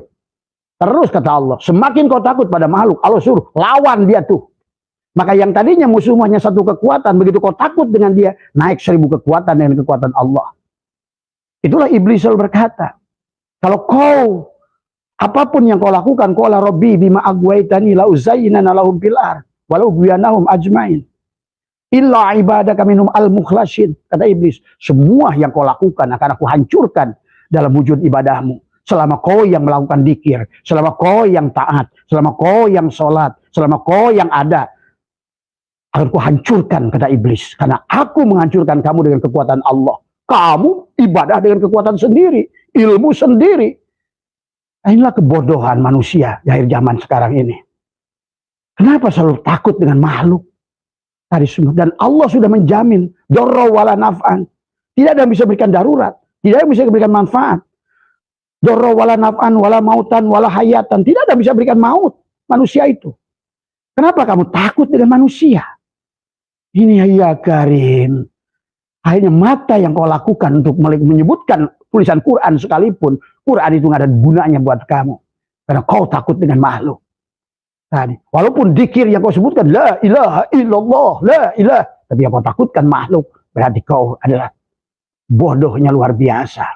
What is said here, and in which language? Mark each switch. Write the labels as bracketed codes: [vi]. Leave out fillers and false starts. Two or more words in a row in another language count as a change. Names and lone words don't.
[id] Terus kata Allah, semakin kau takut pada makhluk, Allah suruh lawan dia tuh. Maka yang tadinya musuhmu hanya satu kekuatan, begitu kau takut dengan dia, naik 1000 kekuatan dengan kekuatan Allah. Itulah iblis selalu berkata, kalau kau apapun yang kau lakukan, [ar] قال رب بما أغويتني لأزينن لهم في الأرض ولأغوينهم أجمعين. إلا عبادك منهم المخلصين. [id] Kata iblis, semua yang kau lakukan akan aku hancurkan dalam wujud ibadahmu. Selama kau yang melakukan dikir, selama kau yang taat, selama kau yang sholat, selama kau yang ada, akan ku hancurkan, kata iblis. Karena aku menghancurkan kamu dengan kekuatan Allah. Kamu ibadah dengan kekuatan sendiri, ilmu sendiri. Nah, inilah kebodohan manusia di akhir zaman sekarang ini. Kenapa selalu takut dengan makhluk? Dan Allah sudah menjamin [ar] ضرا ولا نفعا. [id] Tidak ada yang bisa berikan darurat, tidak ada yang bisa berikan manfaat. [ar] ضرا ولا نفعا ولا موتا ولا حياة. [id] Tidak ada yang bisa berikan maut manusia itu. Kenapa kamu takut dengan manusia? Ini ya Karim. Akhirnya mata yang kau lakukan untuk menyebutkan tulisan Quran sekalipun, Quran itu nggak ada gunanya buat kamu. Karena kau takut dengan makhluk. Tadi, walaupun dikir yang kau sebutkan [ar] لا إله إلا الله, لا إله, [id] tapi yang kau takutkan makhluk, berarti kau adalah bodohnya luar biasa.